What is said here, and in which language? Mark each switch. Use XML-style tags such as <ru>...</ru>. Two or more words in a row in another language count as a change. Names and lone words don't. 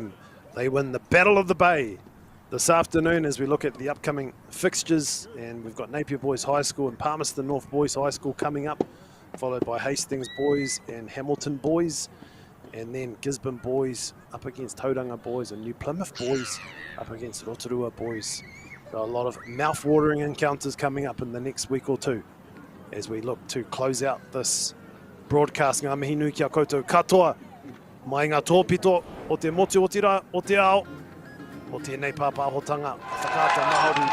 <en>They win the Battle of the Bay this afternoon as we look at the upcoming fixtures, and we've got Napier Boys High School and Palmerston North Boys High School coming up, followed by Hastings Boys and Hamilton Boys, and then Gisborne Boys up against Tauranga Boys and New Plymouth Boys up against Rotorua Boys. Got a lot of mouth-watering encounters coming up in the next week or two as we look to close out this broadcast.</en> <mi>Ngā mihi nui kia koutou katoa mai ngā tōpito o te motu o te rā, o te ao, o tēnei pāpāhotanga whakaata Māori.</mi>